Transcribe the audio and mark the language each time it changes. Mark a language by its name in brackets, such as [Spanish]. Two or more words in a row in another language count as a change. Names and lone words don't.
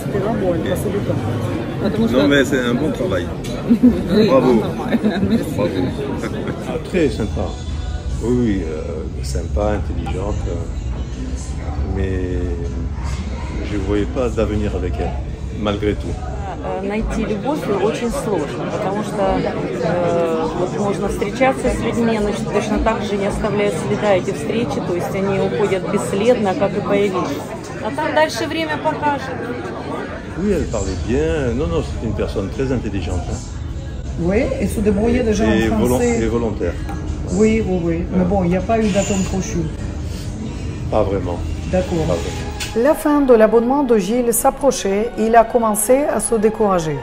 [French] Bon, elle passait du temps. Non, mais c'est un bon travail. Bravo. Bravo. Ah, très sympa. Oui, sympa, intelligente. Mais je ne voyais pas d'avenir avec elle, malgré tout. [Russian] Найти любовь очень сложно, потому что вот можно встречаться с людьми, но точно так же не оставляют следа эти встречи, то есть они уходят бесследно, как и появились. А там дальше время покажет. [French] Oui, elle parlait bien. Non, c'est une personne très intelligente. Hein. Oui, et se débrouiller déjà en français. Et volontaire. Oui. Mais bon, il n'y a pas eu d'atome crochu. Pas vraiment. D'accord. Pas vraiment. La fin de l'abonnement de Gilles s'approchait et il a commencé à se décourager.